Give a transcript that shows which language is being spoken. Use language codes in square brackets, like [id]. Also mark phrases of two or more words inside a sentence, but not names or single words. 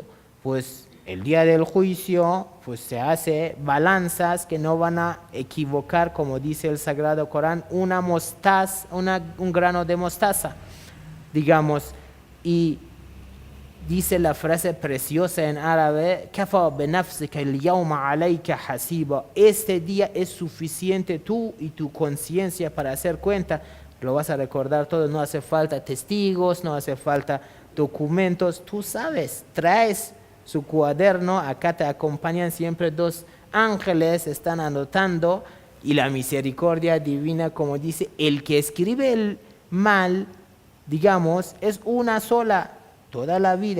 [es] Pues el día del juicio, pues se hace balanzas que no van a equivocar, como dice el Sagrado Corán, un grano de mostaza, digamos, y dice la frase preciosa en árabe, [ar] "كفى بنفسك اليوم عليك حسيبا", [es] este día es suficiente tú y tu conciencia para hacer cuenta. Lo vas a recordar todo, no hace falta testigos, no hace falta documentos, tú sabes, traes su cuaderno, acá te acompañan siempre 2 ángeles, están anotando, y la misericordia divina, como dice, el que escribe el mal, digamos, es una sola toda la vida.